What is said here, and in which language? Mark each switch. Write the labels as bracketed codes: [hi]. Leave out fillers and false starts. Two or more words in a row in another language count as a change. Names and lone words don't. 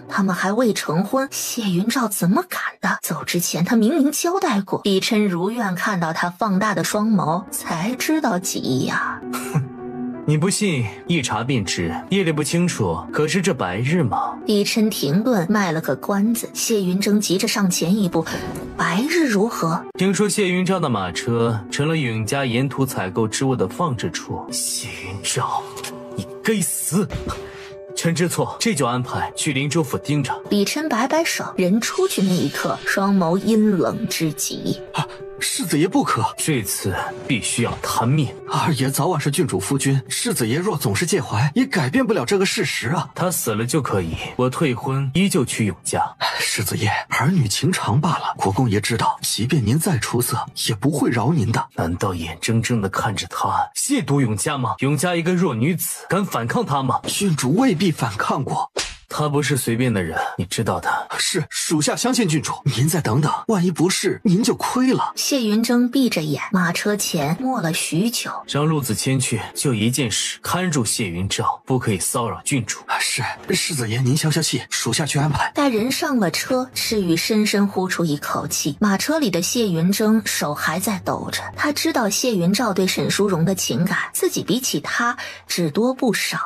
[zh] 他們還未成婚，謝雲照怎麼敢的？走之前他明明交代過。碧琛如願看到他放大的雙眸，才知道急呀。你不信，一查便知。夜裡不清楚，可是這白日嗎？碧琛停頓，賣了個關子。謝雲崢急着上前一步，白日如何？聽說謝雲照的馬車成了永嘉沿途採購之物的放置處。謝雲照，你該死！臣知錯，這就安排去臨州府盯着。碧琛擺擺手，人出去那一刻，雙眸陰冷之極。世子爺不可，這次必須要彈命。二爺早晚是郡主夫君，世子爺若總是介懷，也改變不了這個事實啊。他死了就可以，我退婚依舊去永嘉。世子爺，兒女情長罷了，國公爺知道，即便您再出色，也不會饒您的。難道眼睜睜地看着他褻瀆永嘉嗎？永嘉一個弱女子，敢反抗他嗎？郡主未必反抗過。他不是隨便的人，你知道的。是，屬下相信郡主。您再等等，萬一不是，您就虧了。謝雲崢閉着眼，馬車前默了許久。讓陸子謙去，就一件事，看住謝雲照，不可以騷擾郡主。是，世子爺您消消氣，屬下去安排。待人上了車，赤羽深深呼出一口氣。馬車裡的謝雲崢手還在抖着，他知道謝雲照對沈淑容的情感，自己比起他只多不少。